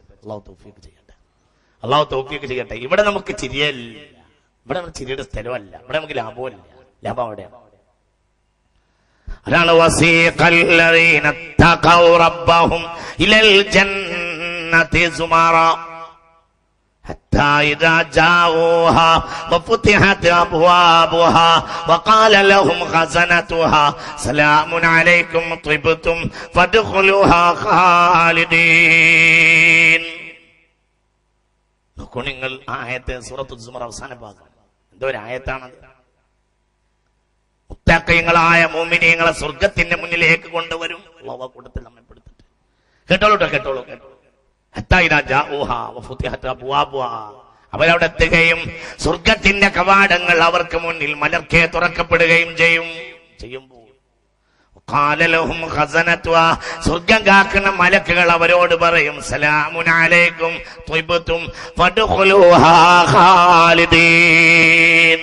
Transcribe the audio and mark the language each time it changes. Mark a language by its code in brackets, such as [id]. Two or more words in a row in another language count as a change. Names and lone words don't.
[ml] അള്ളാഹു തൗഫീഖ് ചെയ്യട്ടെ, അള്ളാഹു തൗഫീഖ് ചെയ്യട്ടെ. ഇവിടെ നമുക്ക് ചിരിയല്ല, ഇവിടെ നമുക്ക് ചിരിയുടെ സ്ഥലമല്ല, ഇവിടെ നമുക്ക് ലാഭമല്ല. ലാഭം അവിടെയാണ്. അതാണ് [ar] وسيق الذين اتقوا ربهم إلى الجنة زمرا حتى إذا جاءوها وفتحت أبوابها وقال لهم خزنتها سلام عليكم طبتم فادخلوها خالدين. [ml] നോക്കൂ നിങ്ങൾ ആ ആയത്ത്, സൂറത്തുൽ സുമർ അവസാന ഭാഗം. എന്തോ ഒരു ആയത്താണത്. മുത്തഖീങ്ങളായ മുഅ്മിനീങ്ങളെ സ്വർഗത്തിന്റെ മുന്നിലേക്ക് കൊണ്ടുവരും. അല്ലാഹു കൂട്ടത്തിൽ നമ്മെ പെടുത്തട്ടെ. കേട്ടോളൂ. അവരവിടെ എത്തുകയും സ്വർഗത്തിന്റെ കവാടങ്ങൾ അവർക്ക് മുന്നിൽ മലർക്കെ തുറക്കപ്പെടുകയും ചെയ്യുമ്പോൾ സ്വർഗം കാക്കുന്ന മലക്കുകൾ അവരോട് പറയും, [ar] سلام عليكم طبتم فادخلوها خالدين.